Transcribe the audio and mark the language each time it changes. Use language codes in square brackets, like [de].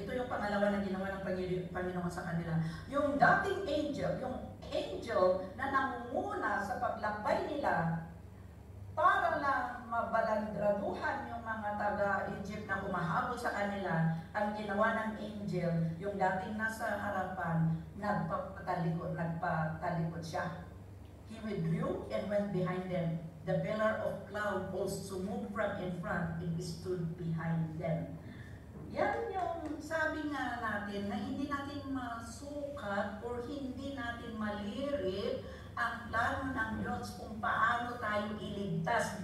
[tl] Ito yung pangalawa na ginawa ng Panginoon sa kanila. Yung dating angel na nangunguna sa paglakbay nila para lang mabalandraduhan yung mga taga-Egypt na humahabol sa kanila, ang ginawa ng angel, yung dating nasa harapan, nagpatalikod siya. [en] He withdrew and went behind them. The pillar of cloud also moved from in front and stood behind them. [tl] Yan yung sabi nga natin na hindi natin masukat or hindi natin malirip ang plano ng Diyos kung paano tayo iligtas.